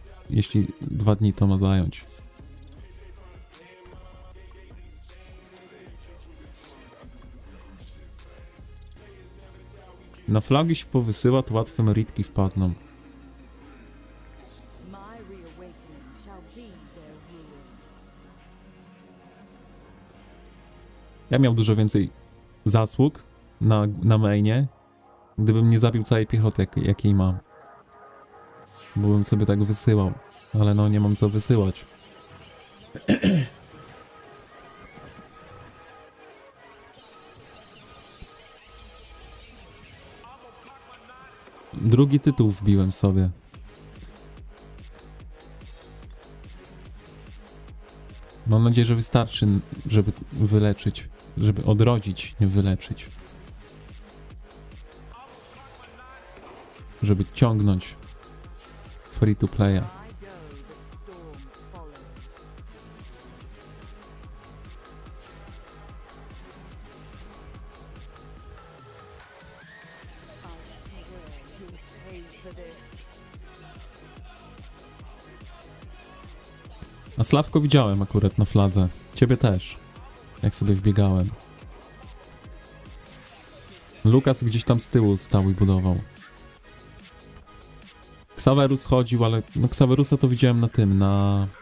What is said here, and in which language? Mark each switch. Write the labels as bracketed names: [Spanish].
[Polish] Jeśli 2 dni to ma zająć. Na flagi się powysyła, to łatwe meritki wpadną. [English] My reawakening shall be their ruin. [Polish] Ja miał dużo więcej zasług na mainie, gdybym nie zabił całej piechoty, jakiej mam. Bo bym sobie tak wysyłał. Ale no, nie mam co wysyłać. Drugi tytuł wbiłem sobie. Mam nadzieję, że wystarczy, żeby wyleczyć. Żeby odrodzić, nie wyleczyć. Żeby ciągnąć free to playa. [English] I go, the storm follows. I swear you'll pay for this. [Polish] A Sławko widziałem akurat na fladze. Ciebie też. Jak sobie wbiegałem. Lukas gdzieś tam z tyłu stał i budował. Xaverus chodził, ale no Xaverusa to widziałem na tym, na